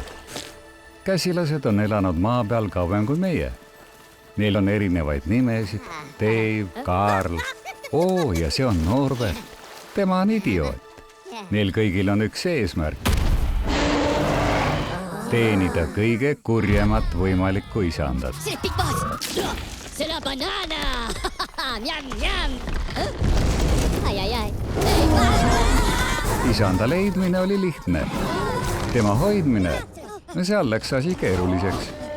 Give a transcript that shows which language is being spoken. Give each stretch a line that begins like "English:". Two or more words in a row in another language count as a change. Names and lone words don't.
Estonian: Käsilased on elanud maa peal kauem kui meie. Neil on erinevaid nimesid. Dave, Karl. Ja see on Norbert. Tema on idioot. Neil kõigil on üks eesmärk. Teenida kõige kurjemat võimalikku isandat.
French: C'est le Big Boss. C'est la banane. Miam, miam. Ai, ai, ai.
Estonian: Isanda leidmine oli lihtne. Tema hoidmine, seal läks asi keeruliseks.